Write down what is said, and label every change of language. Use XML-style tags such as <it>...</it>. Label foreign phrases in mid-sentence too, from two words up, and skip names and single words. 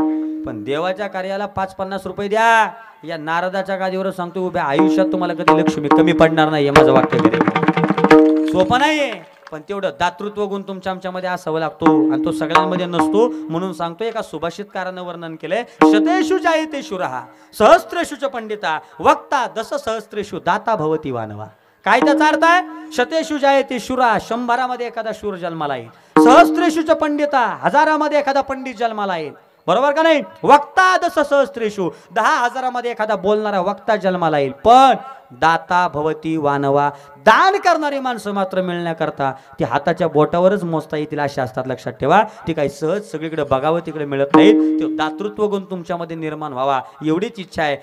<mr>पण देवाच्या कार्याला 5-50 रुपये द्या. या नारदाच्या गादीवर सांगतो, उभ्या आयुष्यात तुम्हाला कधी लक्ष्मी कमी पडणार नाही. माझं वाक्य कधी सोपं नाहीये, पण तेवढं दातृत्व गुण तुमच्या आमच्यामध्ये असावं लागतो आणि तो सगळ्यांमध्ये नसतो. म्हणून सांगतो, एका सुभाषितकारानं वर्णन केलंय,</mr> <sa>शतेषु जायते शूरः सहस्रेषु च पंडिता वक्ता दश सहस्रेषु दाता भवती वानवा.</sa> <mr>काय त्याचा अर्थ आहे?</mr> <sa>शतेषु जायते शूरा,</sa> <mr>100मध्ये एखादा शूर जन्माला येईल.</mr> <sa>सहस्रेषु च पंडिता,</sa> <mr>1000मध्ये एखादा पंडित जन्माला येईल. बरोबर का नाही?</mr> <sa>वक्ता दश सहस्रेषु,</sa> <mr>10,000मध्ये एखादा बोलणारा वक्ता जन्माला येईल. पण</mr> <sa>दाता भवती वानवा,</sa> <mr>दान करणारी माणसं मात्र मिळण्याकरता ती हाताच्या बोटावरच मोजता येतील अशी असतात. लक्षात ठेवा, ती काही सहज सगळीकडे बघावं तिकडे मिळत नाही. तो दातृत्व गुण तुमच्यामध्ये निर्माण व्हावा एवढीच इच्छा आहे.</mr>